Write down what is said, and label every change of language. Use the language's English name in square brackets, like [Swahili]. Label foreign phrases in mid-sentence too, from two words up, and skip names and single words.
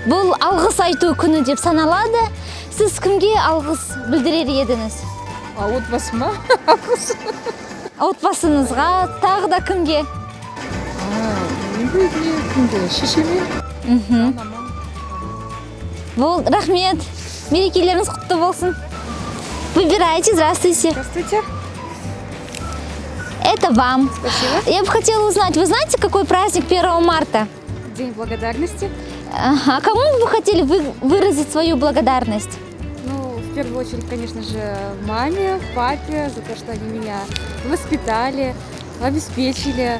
[Kazakh] Бұл алғыс айту күні деп саналады. Сіз кімге алғыс білдірер едіңіз? Отбасыма. Отбасыңызға, тағы да кімге? Кімге? Шешеме. Бұл, рахмет. Мерекелеріңіз құтты болсын. [Russian] Выбирайте, здравствуйте. Здравствуйте. Это вам. Спасибо. Я бы хотела узнать, вы знаете, какой праздник 1 марта? День благодарности. Ага. Кому бы вы хотели выразить свою благодарность? Ну, в первую очередь, конечно же, маме, папе за то, что они меня воспитали, обеспечили.